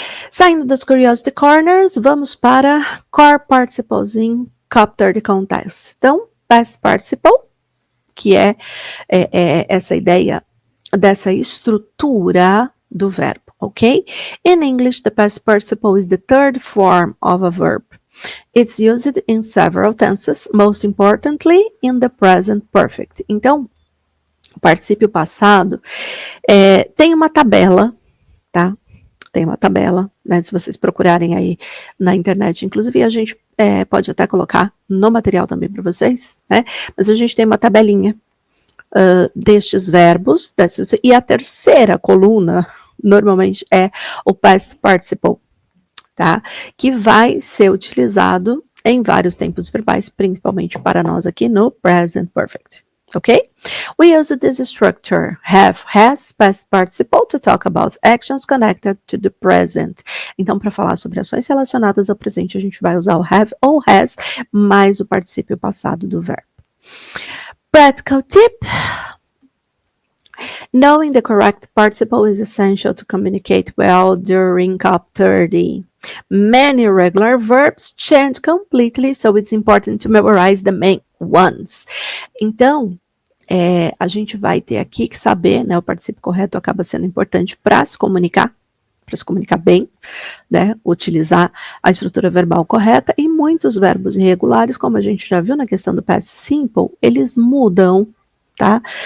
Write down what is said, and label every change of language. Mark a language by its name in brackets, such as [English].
[Portuguese] Saindo das Curiosity Corners, vamos para Core Participles in Capture the Context. Então, Past Participle, que é essa ideia dessa estrutura do verbo, ok? [English] In English, the past participle is the third form of a verb. It's used in several tenses, most importantly in the present perfect. [Portuguese] Então, o particípio passado tem uma tabela, tá? Tem uma tabela, né? Se vocês procurarem aí na internet, inclusive a gente pode até colocar no material também para vocês, né? Mas a gente tem uma tabelinha destes verbos, e a terceira coluna, normalmente, é o past participle, tá? Que vai ser utilizado em vários tempos verbais, principalmente para nós aqui no present perfect. [English] Okay? We use this structure, have, has, past participle, to talk about actions connected to the present. [Portuguese] Então, para falar sobre ações relacionadas ao presente, a gente vai usar o have ou has, mais o particípio passado do verbo. [English] Practical tip. Knowing the correct participle is essential to communicate well during COP 30. Many irregular verbs change completely, so it's important to memorize the main ones. [Portuguese] Então, a gente vai ter aqui que saber, né? O particípio correto acaba sendo importante para se comunicar bem, né? Utilizar a estrutura verbal correta, e muitos verbos irregulares, como a gente já viu na questão do past simple, eles mudam, tá?